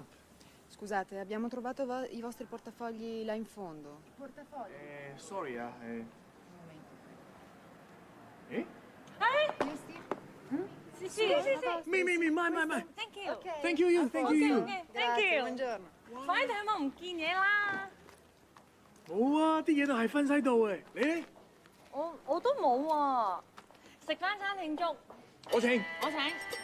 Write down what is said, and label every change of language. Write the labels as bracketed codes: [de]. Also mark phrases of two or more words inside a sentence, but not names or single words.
[it] Scusate, abbiamo trovato i vostri portafogli là in fondo. Portafogli? [en] Sorry 啊，誒？ [it] sì, [yue] 咪，唔係。 [en] Thank you. Thank you. Thank you. [it] Buongiorno. [yue] 快啲睇下唔見嘢啦！冇啊，啲嘢都係分晒度嘅。你咧？我都冇啊！食翻餐慶祝。我請啦。行啦。